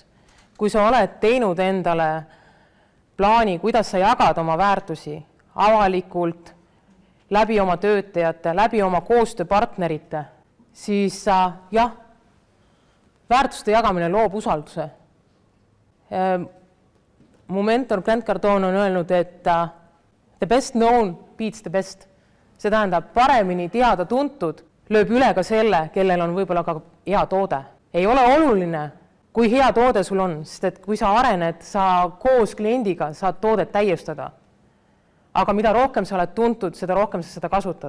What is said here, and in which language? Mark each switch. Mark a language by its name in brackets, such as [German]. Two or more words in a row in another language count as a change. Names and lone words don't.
[Estonian] Kui sa oled teinud endale plaani, kuidas sa jagad oma väärtusi avalikult, läbi oma töötajate, läbi oma koostööpartnerite, siis jah, väärtuste jagamine loob usalduse. Mu mentor Grant Cardone on öelnud, et [English] the best known beats the best. [Estonian] See tähendab, paremini teada tuntud lööb üle ka selle, kellel on võib-olla ka hea toode. Ei ole oluline, kui hea toode sul on, sest et kui sa arened, sa koos kliendiga saad toodet täiustada. Aga mida rohkem sa oled tuntud, seda rohkem sa seda kasutad.